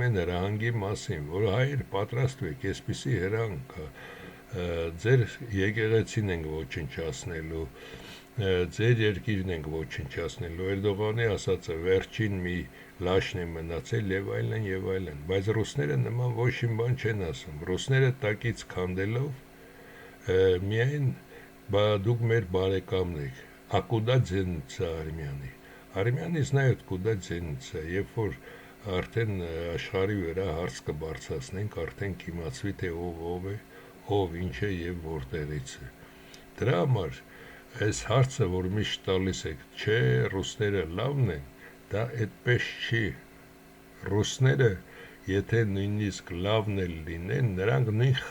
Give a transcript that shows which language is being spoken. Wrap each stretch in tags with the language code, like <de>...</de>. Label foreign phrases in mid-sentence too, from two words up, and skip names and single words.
<hy>են հրահանգի մասին, որ հայեր պատրաստվեք, այսպիսի հրահանգ կա, ձեր եկեղեցին ենք ոչնչացնելու, ձեր երկիրն ենք ոչնչացնելու, Էրդողանի ասածը վերջին մի լաշն է մնացել եւ այլն, բայց ռուսները նման ոչ մի բան չեն ասում, ռուսները տակից քանդելով միայն դուք մեր բարեկամն եք,</hy> <ru>а куда денется Արմյանի, Արմյանի знают куда денется,</ru> <hy>երբ որ արդեն աշխարհի վրա հարց կբարձրացնենք, արդեն կիմացվի թե ով է, ով ինչ է եւ որտեղից է, դրա համար այս հարցը, որ միշտ տալիս եք, չէ, ռուսները լավն են, դա այդպես չի, ռուսները, եթե նույնիսկ լավն էլ լինեն, նրանք նույն</hy>